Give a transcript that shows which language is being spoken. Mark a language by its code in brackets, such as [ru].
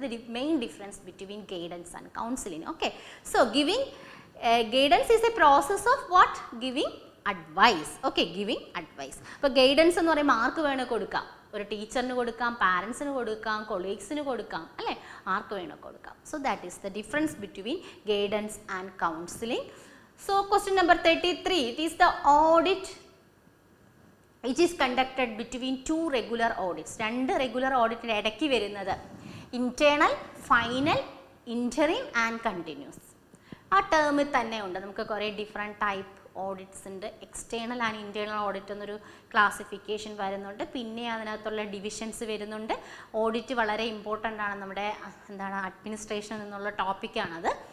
[en] That is the main difference between guidance and counselling. Okay, so giving guidance is a process of what? Giving advice. Okay, giving advice. [ml] അപ്പോൾ guidance എന്ന് പറയുമ്പോൾ ആർക്ക് വേണേൽ കൊടുക്കാം, ഒരു ടീച്ചറിന് കൊടുക്കാം, പാരൻസിന് കൊടുക്കാം, കൊളീഗ്സിന് കൊടുക്കാം അല്ലേ, ആർക്ക് വേണേൽ കൊടുക്കാം. [en] So that is the difference between guidance and counselling. So question number 33. It is the audit which is conducted between two regular audits. [ml] രണ്ട് റെഗുലർ ഓഡിറ്റിന് ഇടയ്ക്ക് വരുന്നത് internal, final, interim and continuous. ആ ടേമിൽ തന്നെ ഉണ്ട് നമുക്ക് കുറേ ഡിഫറെൻറ്റ് ടൈപ്പ് ഓഡിറ്റ്സ് ഉണ്ട്. എക്സ്റ്റേണൽ ആൻഡ് ഇൻറ്റേർണൽ ഓഡിറ്റ് എന്നൊരു ക്ലാസിഫിക്കേഷൻ വരുന്നുണ്ട്. പിന്നെ അതിനകത്തുള്ള ഡിവിഷൻസ് വരുന്നുണ്ട്. ഓഡിറ്റ് വളരെ ഇമ്പോർട്ടൻ്റ് ആണ്, നമ്മുടെ എന്താണ് അഡ്മിനിസ്ട്രേഷനിൽ നിന്നുള്ള ടോപ്പിക്കാണത്.